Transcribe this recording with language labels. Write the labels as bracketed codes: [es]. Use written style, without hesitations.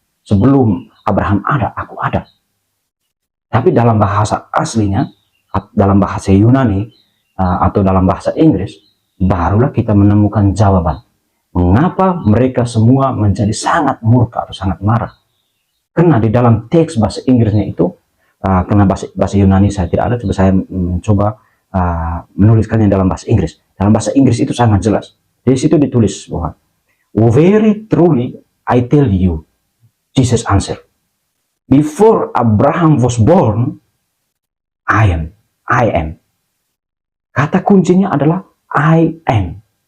[id] Sebelum Abraham ada, aku ada. Tapi dalam bahasa aslinya, dalam bahasa Yunani atau dalam bahasa Inggris, barulah kita menemukan jawaban mengapa mereka semua menjadi sangat murka atau sangat marah. Karena di dalam teks bahasa Inggrisnya itu, karena bahasa Yunani saya tidak ada, coba saya mencoba menuliskannya dalam bahasa Inggris. Dalam bahasa Inggris itu sangat jelas. Di situ ditulis bahwa, [en] "Very truly I tell you," Jesus answered, "before Abraham was born, I am." [id] Kata kuncinya adalah I am.